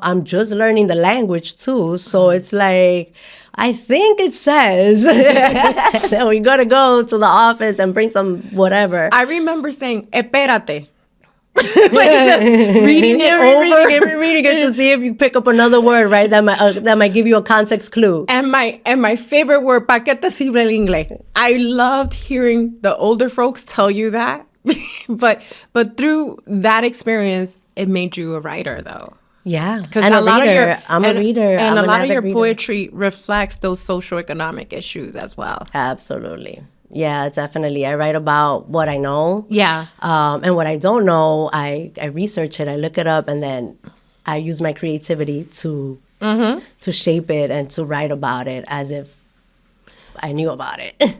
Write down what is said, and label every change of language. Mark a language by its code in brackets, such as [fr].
[en] I'm just learning the language too. So it's like, I think it says that we gotta go to the office and bring some whatever. I remember saying, [es] espérate. [en] Like just reading it over. Reading it to see if you pick up another word, right? That might give you a context clue. And my favorite word, [es] ¿pa qué te sirve el inglés? [en] I loved hearing the older folks tell you that. but through that experience, it made you a writer, though. Yeah, because I'm a reader, and a lot of your poetry reflects those socioeconomic issues as well. Absolutely, yeah, definitely. I write about what I know, and what I don't know, I research it, I look it up, and then I use my creativity to shape it and to write about it as if I knew about it.